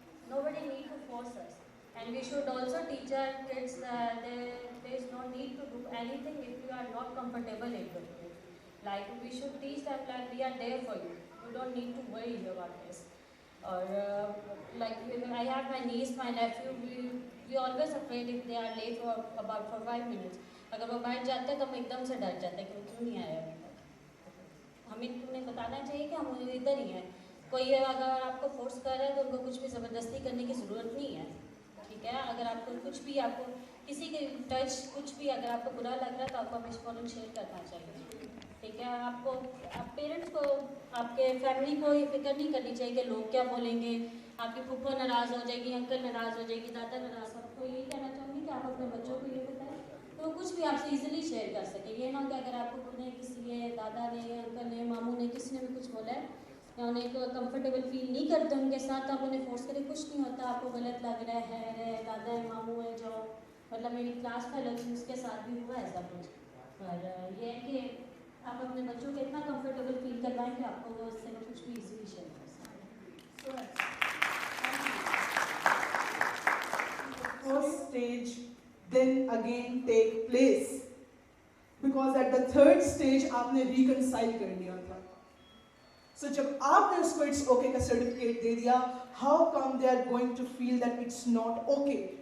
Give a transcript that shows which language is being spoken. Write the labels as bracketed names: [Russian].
[English] Nobody needs to force us. And we should also teach our kids that there is no need to do anything if you are not comfortable in doing it. Like we should teach them that we are there for you. You don't need to worry about this. Or like I have my niece, my nephew. We always afraid if they are late for about 5 minutes. [Hindi] अगर वो बैठ जाते हैं तो हम एकदम से डर जाते हैं कि वो क्यों नहीं आया अभी तक। हमें उन्हें बताना चाहिए कि हम इधर ही हैं। कोई अगर आपको फोर्स कर रहा है तो उनको कुछ भी ज़बरदस्ती करने की ज़रूरत नहीं है, ठीक है। अगर आपको कुछ भी, आपको किसी के टच कुछ भी अगर आपको बुरा लग रहा है तो आपको हमेशा फ़ौरन शेयर करना चाहिए, ठीक है। आपको पेरेंट्स को, आपके फैमिली को ये फिक्र नहीं करनी चाहिए कि लोग क्या बोलेंगे, आपकी फूफा नाराज़ हो जाएगी, अंकल नाराज़ हो जाएगी, दादा नाराज़ हो। आपको यही कहना चाहूँगी कि आप अपने बच्चों को ये बताएं तो कुछ भी आपसे इजीली शेयर कर सकें। ये ना कि अगर आपको उन्हें किसी ने, दादा ने, अंकल ने, मामू ने, किसी ने भी कुछ बोला है या उन्हें कंफर्टेबल फील नहीं करते उनके साथ, तो आप उन्हें फोर्स करें, कुछ नहीं होता। आपको गलत लग रहा है, दादा है, मामू है, जो मतलब मेरी क्लास फेलो थी उसके साथ भी हुआ ऐसा कुछ। और ये है कि आप अपने बच्चों को इतना कंफर्टेबल फील करवाएं कि आपको वो उससे कुछ भी इजीली शेयर कर सकें। [English] First stage then again take place, because at the third stage [Hindi] आपने [English] reconcile [Hindi] कर लिया था। [English] So [Hindi] जब आपने उसको [English] it's okay का certificate दे दिया, how come they are going to feel that it's not okay?